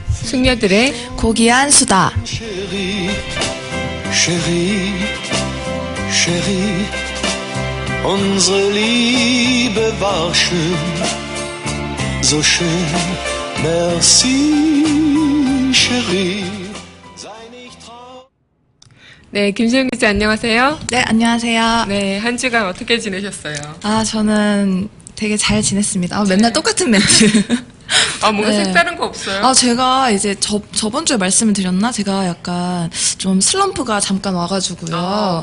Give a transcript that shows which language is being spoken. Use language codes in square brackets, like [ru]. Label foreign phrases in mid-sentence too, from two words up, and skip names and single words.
[ko] 숙녀들의 고귀한 수다. [de] Chérie, Chérie, Chérie, unsere Liebe war schön, so schön, merci, Chérie, sei nicht traurig. [ko] 네, 김수영 기자 안녕하세요. 네, 안녕하세요. 네, 한 주간 어떻게 지내셨어요? 저는 되게 잘 지냈습니다. 맨날 똑같은 멘트. 뭔가 네. 색다른 거 없어요? 제가 이제 저번 주에 말씀을 드렸나? 제가 약간 좀 슬럼프가 잠깐 와가지고요.